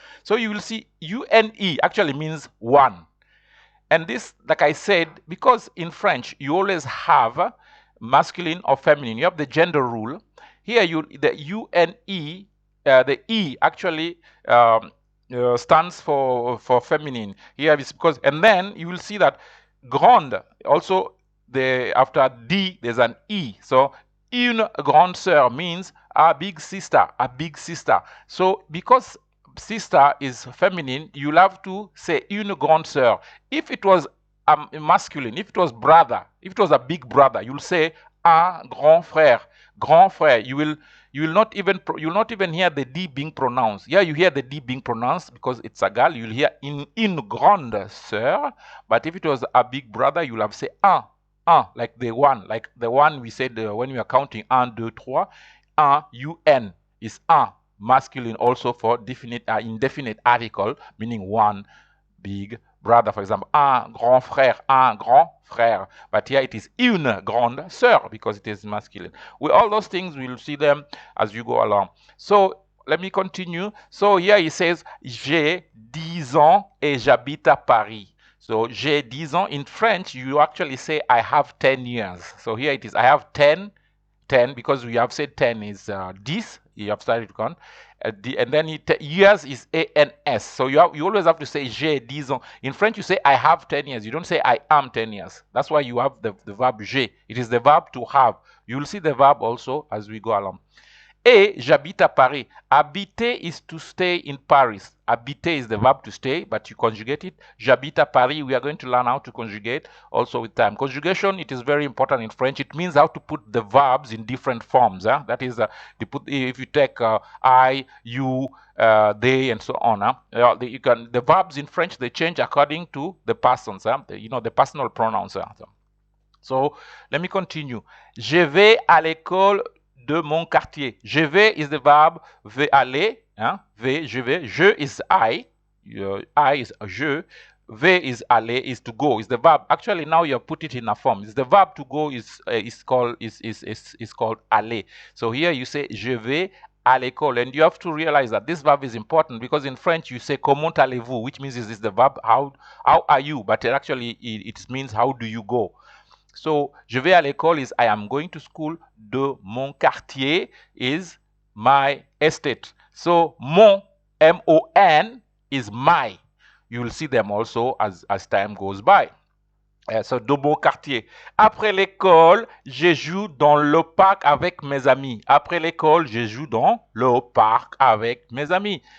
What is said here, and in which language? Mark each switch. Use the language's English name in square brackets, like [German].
[English] So you will see une actually means one. And this, like I said, because in French you always have masculine or feminine. You have the gender rule. Here the une, the e actually stands for feminine. Here is because, and then you will see that grande also, after D there's an e. So une grande sœur means a big sister, a big sister. So because sister is feminine, you'll have to say une grande sœur. If it was masculine, if it was brother, if it was a big brother, you'll say un grand frère. Grand frère. You will not even hear the D being pronounced. Yeah, you hear the D being pronounced because it's a girl. You'll hear une grande sœur. But if it was a big brother, you'll have to say un, like the one we said when we are counting 1, 2, 3. Un is un, masculine also for indefinite article, meaning one big brother. For example, un grand frère. But here it is une grande sœur because it is masculine. With all those things, we'll see them as you go along. So let me continue. So here he says, [French] j'ai 10 ans et j'habite à Paris. So j'ai 10 ans. [English] In French, you actually say I have 10 years. So here it is, I have 10, because we have said 10 is 10. You have started to count. And then years is ans. So you always have to say j'ai 10 ans. In French, you say I have 10 years. You don't say I am 10 years. That's why you have the verb j'ai. It is the verb to have. You will see the verb also as we go along. [French] Et j'habite à Paris. [English] Habiter is to stay in Paris. Habiter is the verb to stay, but you conjugate it. [French] J'habite à Paris. [English] We are going to learn how to conjugate also with time. Conjugation, it is very important in French. It means how to put the verbs in different forms. That is, if you take I, you, they, and so on. The verbs in French, they change according to the persons. The personal pronouns. So let me continue. [French] Je vais à l'école de mon quartier. [English] Je vais is the verb aller. Je vais. Je is I. I is je. Vais is aller, is to go. Is the verb. Actually, now you have put it in a form. Is the verb to go is called aller. So here you say je vais à l'école, and you have to realize that this verb is important because in French you say [French] comment allez-vous, [English] which means is the verb how are you, but actually it means how do you go. So, [French] je vais à l'école [English] is I am going to school. [French] De mon quartier [English] is my estate. So, mon, M-O-N, is my. You will see them also as time goes by. So, [French] de mon quartier. Après l'école, je joue dans le parc avec mes amis. Après l'école, je joue dans le parc avec mes amis.